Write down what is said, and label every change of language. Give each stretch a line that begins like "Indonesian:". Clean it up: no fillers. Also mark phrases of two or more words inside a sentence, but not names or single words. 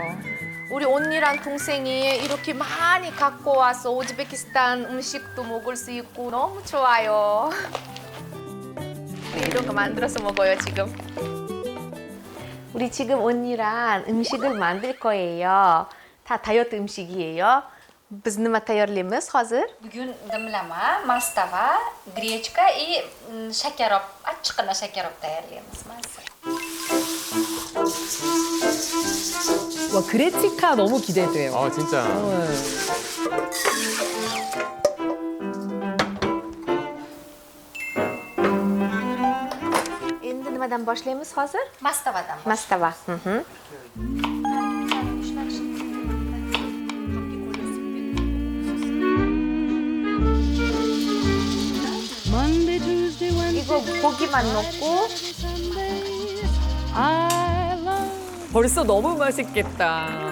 Korean: 우리 언니랑 동생이 이렇게 많이 갖고 와서 우즈베키스탄 음식도 먹을 수 있고 너무 좋아요. 우리 이런 거 만들어서 먹어요, 지금. 우리 지금 언니랑 음식을 만들 거예요. 다 다이어트 음식이에요.
Uzbek: Biz nima tayyorlaymiz hozir? Bugun dimlama, mastava, grechka и shakarop, achchiqqina shakarop tayyorlaymiz.
Korean: 와, 그레치카 너무 기대돼요. 아 진짜.
Uzbek: Endi nimadan boshlaymiz hozir? Mastavadan. Mastava.
Korean: 이거 고기만 넣고 벌써 너무 맛있겠다.